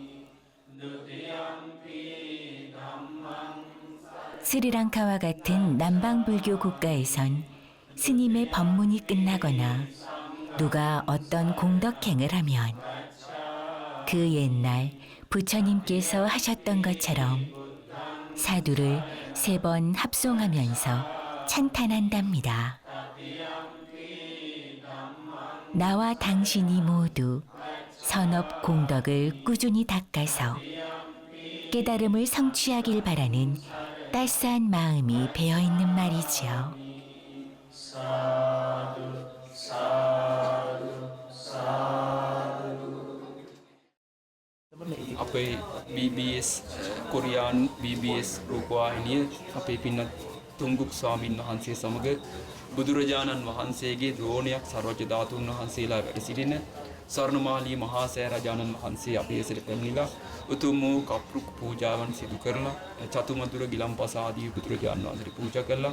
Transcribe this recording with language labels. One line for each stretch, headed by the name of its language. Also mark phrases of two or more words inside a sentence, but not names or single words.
Korean: 스리랑카와 같은 남방불교 국가에선 스님의 법문이 끝나거나 누가 어떤 공덕행을 하면 그 옛날 부처님께서 하셨던 것처럼 사두를 3번 합송하면서 찬탄한답니다. 나와 당신이 모두 선업 공덕을 꾸준히 닦아서 깨달음을 성취하길 바라는 따스한 마음이 배어있는 말이지요.
Sinhala: අපේ BBS කොරියානු BBS රූපවාහිනිය අපේ පින්නත් තුංගුක් ස්වාමීන් වහන්සේ සමග බුදුරජාණන් වහන්සේගේ ද්‍රෝණයක් සර්වජ්‍ය ධාතුන් වහන්සේලා වැඩ සිටින ස්වර්ණමාලී මහා සෑරජාණන් වහන්සේ අපේ ඇසට පැමිණිලා උතුම් වූ කප්රුක් පූජාවන් සිදු කරලා චතුමතුර ගිලම්පස ආදී බුදුරජාණන් වහන්සේට පූජා කළා.